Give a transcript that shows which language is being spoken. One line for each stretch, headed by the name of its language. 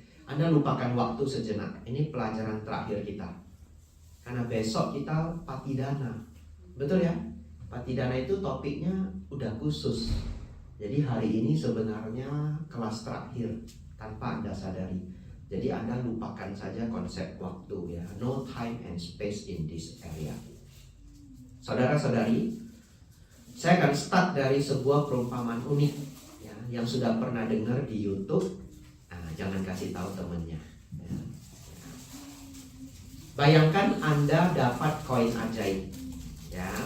Indonesian: Anda lupakan waktu sejenak. Ini pelajaran terakhir kita. Karena besok kita Patidana. Betul ya? Patidana itu topiknya udah khusus. Jadi hari ini sebenarnya kelas terakhir tanpa Anda sadari. Jadi Anda lupakan saja konsep waktu, ya.
English: No time and space in this area.
Indonesian: Saudara-saudari, saya akan start dari sebuah perumpamaan unik, ya, yang sudah pernah dengar di YouTube. Nah, jangan kasih tahu temennya, ya. Bayangkan Anda dapat koin ajaib, ya.